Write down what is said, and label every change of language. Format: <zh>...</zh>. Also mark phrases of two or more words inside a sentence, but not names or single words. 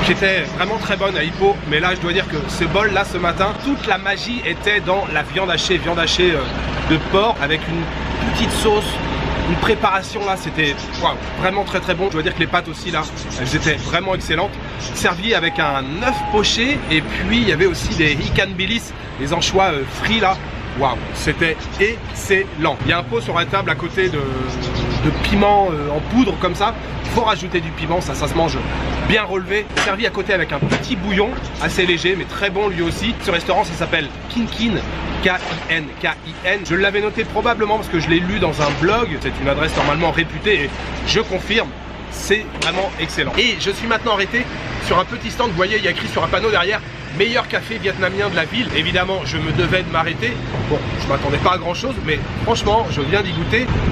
<fr>J'étais vraiment très bonne à Ipoh, mais là je dois dire que ce bol là ce matin, toute la magie était dans la viande hachée de porc avec une petite sauce. Une préparation là, c'était vraiment très très bon. Je dois dire que les pâtes aussi là, elles étaient vraiment excellentes. Servi avec un œuf poché et puis il y avait aussi des</fr> <ms>ikan bilis,</ms> <fr>les anchois frits là. Waouh, c'était excellent. Il y a un pot sur la table à côté de piment en poudre comme ça. Il faut rajouter du piment, ça se mange bien relevé. Servi à côté avec un petit bouillon assez léger mais très bon lui aussi. Ce restaurant ça s'appelle Kinkin. K-I-N, K-I-N. Je l'avais noté probablement parce que je l'ai lu dans un blog. C'est une adresse normalement réputée et je confirme, c'est vraiment excellent. Et je suis maintenant arrêté sur un petit stand. Vous voyez, il y a écrit sur un panneau derrière meilleur café vietnamien de la ville. Évidemment, je me devais de m'arrêter. Bon, je m'attendais pas à grand chose, mais franchement, je viens d'y goûter.</fr>